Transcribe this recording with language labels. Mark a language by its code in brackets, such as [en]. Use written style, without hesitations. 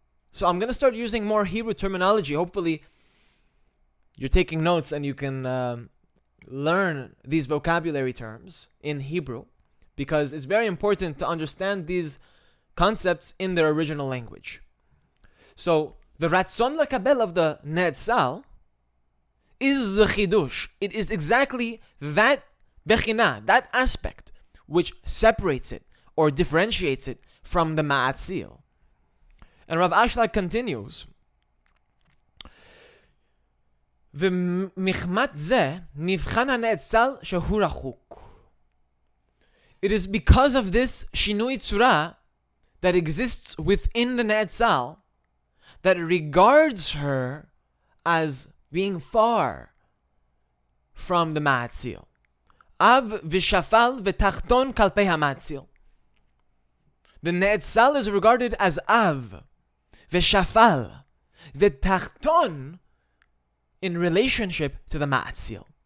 [en] So I'm going to start using more Hebrew terminology. Hopefully you're taking notes and you can learn these vocabulary terms in Hebrew, because it's very important to understand these concepts in their original language. So the ratzon lakabel of the ne'etzal is the chidush. It is exactly that bechina, that aspect, which separates it or differentiates it from the ma'atzil. And Rav Ashlag continues, [he] ו'מחמת זה נבחן הנאצל שהוא רחוק. [en] It is because of this shinui tzura that exists within the ne'etzal that regards her as being far from the ma'atzil. [he] Av v'shafal v'tachton kalpei ha'ma'atzil. [en] The ne'etzal is regarded as av, v'shafal, v'tachton in relationship to the ma'atzil.